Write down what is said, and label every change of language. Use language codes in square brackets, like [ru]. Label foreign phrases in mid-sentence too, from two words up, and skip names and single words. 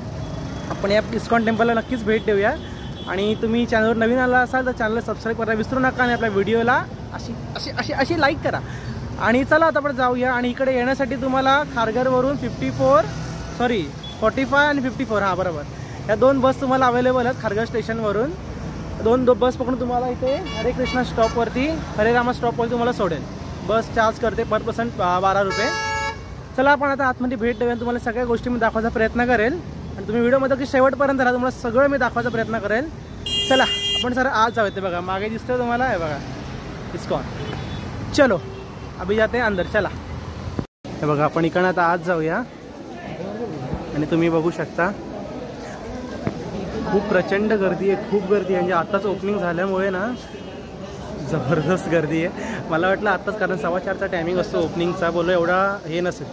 [mr] आपण या इस्कॉन टेम्पलला नक्कीच भेट देऊया. आणि तुम्ही चॅनलवर नवीन आला असाल तर चॅनलला सबस्क्राईब करायला विसरू नका. आणि आपल्या व्हिडिओला अशी लाईक करा. आणि चला आता आपण जाऊया. आणि इकडे येण्यासाठी तुम्हाला खारघरवरून 45 आणि 54, हां बरोबर, या 2 बस तुम्हाला अवेलेबल आहेत. खारघर स्टेशनवरून 2 बस पकडून तुम्हाला इथे हरे कृष्णा स्टॉपवरती, हरे रामा स्टॉपवरती तुम्हाला सोडेल. बस चार्ज करते [en] per person [mr] 12 रुपये. चला आपण आता आतमध्ये भेट देऊया. तुम्हाला सगळ्या गोष्टी मी दाखवायचा प्रयत्न करेल. आणि तुम्ही व्हिडिओमध्ये की शेवटपर्यंत राहा, तुम्हाला सगळं मी दाखवायचा प्रयत्न करेल. चला आपण सर आज जाऊया. ते बघा मागे दिसतं तुम्हाला, आहे बघा इस्कॉन. [hi] चलो अभी जाते अंदर, [mr] चला. हे बघा, आपण इकडनं आता आज जाऊया. आणि तुम्ही बघू शकता खूप प्रचंड गर्दी आहे, खूप गर्दी आहे. म्हणजे आत्ताच ओपनिंग झाल्यामुळे ना जबरदस्त गर्दी आहे. मला वाटलं आत्ताच, कारण 4:15चा टायमिंग असतो ओपनिंगचा, बोललो एवढा हे नसेल.